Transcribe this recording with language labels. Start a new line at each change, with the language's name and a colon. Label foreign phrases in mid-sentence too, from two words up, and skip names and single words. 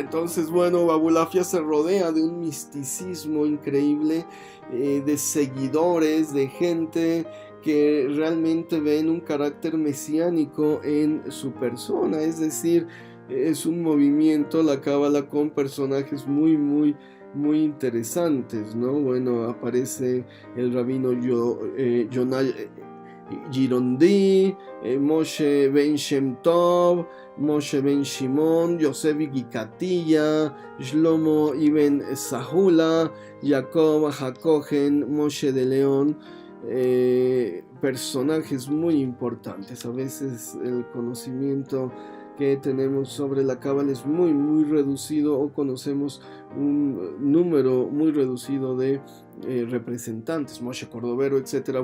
Spanish: Entonces, bueno, Abulafia se rodea de un misticismo increíble, de seguidores, de gente que realmente ven un carácter mesiánico en su persona. Es decir, es un movimiento, la cábala, con personajes muy interesantes, ¿no? Bueno, aparece el rabino Yonah Girondi, Moshe Ben Shem Tov, Moshe Ben Shimon, Yosef Gikatilla, Shlomo Ibn Sahula, Jacob Hakohen, Moshe de León. Personajes muy importantes. A veces el conocimiento que tenemos sobre la cábala es muy reducido, o conocemos un número muy reducido de representantes, Moshe Cordovero, etcétera.